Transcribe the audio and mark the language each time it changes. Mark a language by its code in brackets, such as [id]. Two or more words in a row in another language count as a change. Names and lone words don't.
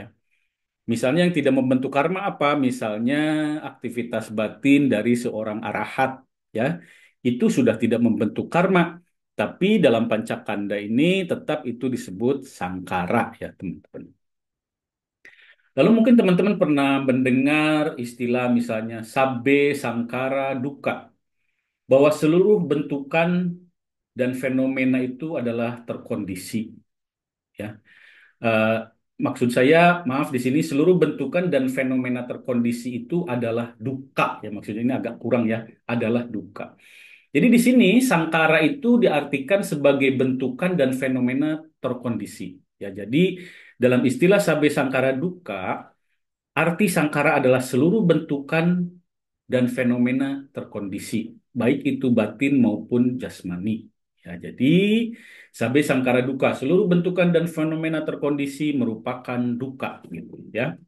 [id] Misalnya yang tidak membentuk karma apa? Misalnya aktivitas batin dari seorang arahat ya. Itu sudah tidak membentuk karma, tapi dalam pancakanda ini tetap itu disebut sangkara ya, teman-teman. Lalu mungkin teman-teman pernah mendengar istilah misalnya [pi] sabbe sangkara dukkha, [id] bahwa seluruh bentukan dan fenomena itu adalah terkondisi ya. Eh, Maksud saya, maaf di sini seluruh bentukan dan fenomena terkondisi itu adalah dukkha ya, maksudnya ini agak kurang ya, adalah dukkha. Jadi di sini sangkara itu diartikan sebagai bentukan dan fenomena terkondisi ya. Jadi dalam istilah [pi] sabbe sangkara dukkha, [id] arti sangkara adalah seluruh bentukan dan fenomena terkondisi, baik itu batin maupun jasmani. Ya, jadi [pi] sabe sangkara duka, [id] seluruh bentukan dan fenomena terkondisi merupakan duka, gitu ya.